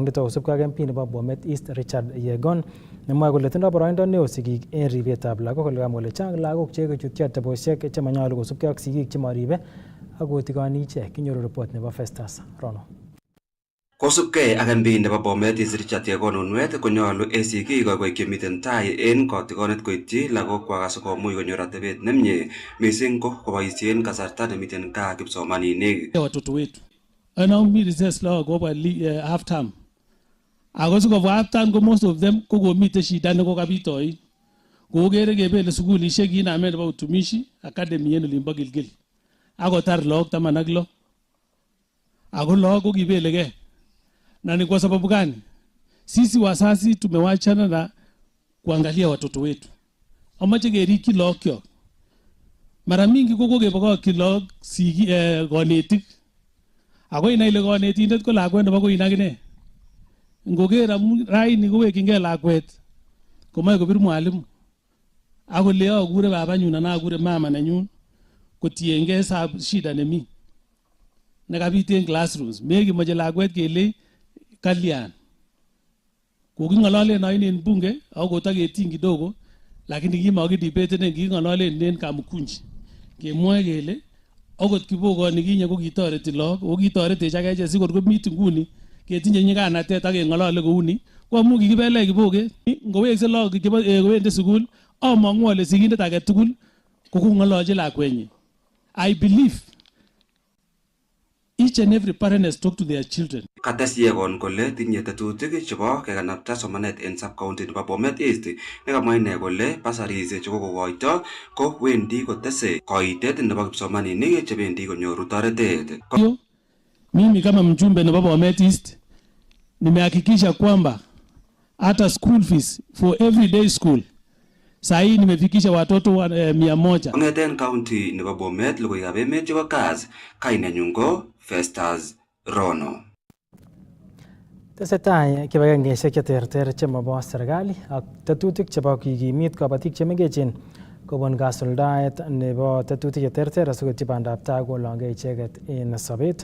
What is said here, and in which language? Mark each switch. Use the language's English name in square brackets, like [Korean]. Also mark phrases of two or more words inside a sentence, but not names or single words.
[Kalenjin] Nito kosubkei ak MP nebo Bomet East Richard Yegon nemwoe kole tindoi boroindo neo sigik en ribetab lagok, kole kamwa kole chang lagok chekechutyi atebosiek chemanyolu kosubkei ak sigik chemoribe ak kotikoni ichek. Kinyoru report nebo Festus Rono. Kosubkei ak MP nebo Bomet Richard Yegonunwet konyolu ACK kokoik chemiten tai en kotigonet koityi lagokwak asikomuch konyor atebet nemie missing ko koboisien kasarta nemiten gaa kipsomaninik. [Swahili] Watoto wetu anaumi recess lao kwa [English] half term. [Kalenjin] Ako sikobwa [English] half term [Kalenjin] ko [English] most of them [Kalenjin] ko komite shida nekokabitoi. Kokere kebele sukulishek kiname nebo utumishi academy en olimbo Gilgil. Akotar lagok 16. Ako lagok ko kibelege. [Swahili] Na ni kwa sababu gani? Sisi wazazi tumewachana na kuangalia watoto wetu. [Kalenjin] Amache keriki lagok kyok. Mara mingi kokokebokokyi lagok konetik. Ako inai ile konetindet ko lakwet nebo koin akine. Ngoker amu raini kowekingei lakwet komoe kobir mwalimu. Ako le akure babanyun anan akure mama nenyun kotiengei shida nemi. Nekabit en classrooms. Mekimoche lakwet kele kalyan. Koking'ololen en bunge ako kotaketin [Swahili] kidogo lakini [Kalenjin] kimakidebate king'ololen en Kamukunji. Kemwoe kele akot kibokoni kinye ko kitoreti lagok, o kitoretech akeche sikor komit nguni ketinye nyiganatet ak keng'olole kouni, ko amu kikibele kiboke ngowekse lagok kowendi sukul among'u ale sigindet age tugul kokong'olochi lakwenyi. [English] I believe each and every parent has talked to their children. [Kalenjin] Kates Yegon kole tinye tetutik chebo kekanapta somanet en sub-county nebo Bomet East nekamwa ine kole basaris chekokokoito ko wendi kotese koitet nebo kipsomaninik chebendi konyoru toretet. [Swahili] Mimi kama mjumbe nebo Bomet East nimehakikisha kwamba hata [English] school fees for everyday school [Swahili] sahi nimefikisha watoto 100. [Kalenjin] Kong'eten county nebo Bomet logoiwekab emet chebo Kass, kainenyun ko Festus Rono. Tesetai kibagengeisiek cheterter chemobo serikali ak tetutik chebo kikimit kabatik chemengechen kobun kasuldaet nebo tetutik cheterter asikotyi bandab tai kolongei icheket en sobet.